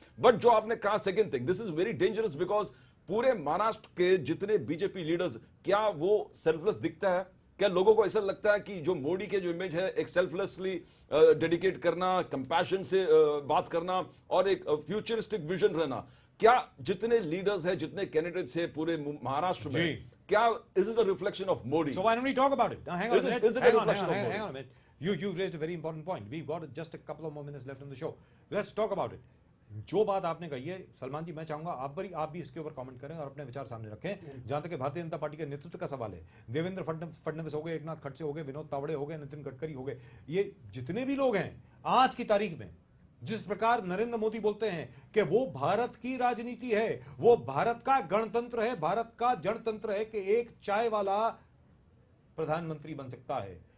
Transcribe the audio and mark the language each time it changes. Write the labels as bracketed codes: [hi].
[hi] But जो आपने कहा second thing, [en] this is very dangerous, [hi] because पूरे महाराष्ट्र के जितने बीजेपी लीडर्स, क्या वो सेल्फलेस दिखता है? क्या लोगों को ऐसा लगता है कि जो मोदी के जो इमेज है, एक सेल्फलेसली डेडिकेट करना, कंपैशन से बात करना और एक फ्यूचरिस्टिक विजन रहना, क्या जितने लीडर्स हैं, जितने कैंडिडेट्स हैं पूरे महाराष्ट्र में, क्या [en] Is it a reflection of Modi? So why don't we talk about it? Now, hang on a minute. Is it a reflection of hang Modi? on a minute. You've raised a very important point. We've got just a couple of more minutes left on the show. Let's talk about it. [hi] जो बात आपने कही है सलमान जी, मैं चाहूंगा आप भी इसके ऊपर कमेंट करें और अपने विचार सामने रखें। जहां तक भारतीय जनता पार्टी के नेतृत्व का सवाल है, देवेंद्र फडणवीस हो गए, एकनाथ खड़से हो गए, विनोद तावड़े हो गए, नितिन गडकरी हो गए, ये जितने भी लोग हैं आज की तारीख में, जिस प्रकार नरेंद्र मोदी बोलते हैं कि वो भारत की राजनीति है, वो भारत का गणतंत्र है, भारत का जनतंत्र है, कि एक चाय वाला प्रधानमंत्री बन सकता है।